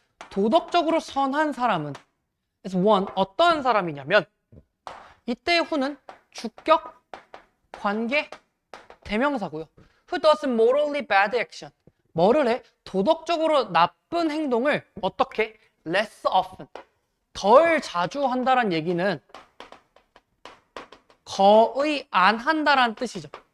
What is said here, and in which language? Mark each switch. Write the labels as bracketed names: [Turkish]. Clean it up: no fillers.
[Korean] 도덕적으로 선한 사람은 is one, 어떠한 사람이냐면 이때의 who는 주격, 관계, 대명사고요. [English] Who does morally bad action. [Korean] 뭐를 해? 도덕적으로 나쁜 행동을 어떻게? [English] less often. [Korean] 덜 자주 한다란 얘기는 거의 안 한다란 뜻이죠.